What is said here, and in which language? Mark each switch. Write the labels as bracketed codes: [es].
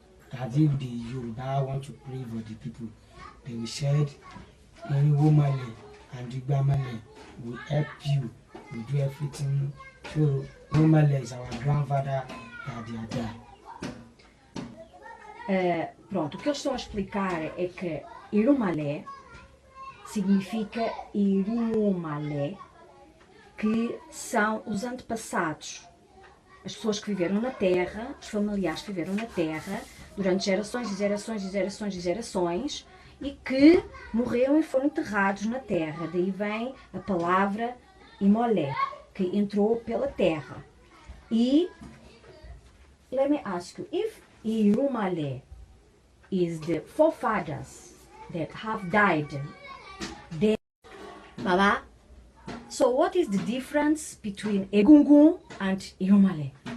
[en] That if the Yoruba want to pray for the people, they will said Irunmole and Igbamole will help you. We do everything. So Irunmole is our grandfather that they are there. [pt] Pronto, o que eles estão a explicar é que Irunmole significa Irunmole, que são os antepassados, as pessoas que viveram na Terra, os familiares que viveram na Terra durante gerações e gerações e gerações e gerações e que morreram e foram enterrados na Terra. Daí vem a palavra Imolé, que entrou pela Terra. [en] E let me ask you, if Irunmole is the forefathers that have died, then Baba, so what is the difference between Egungun and Irunmole?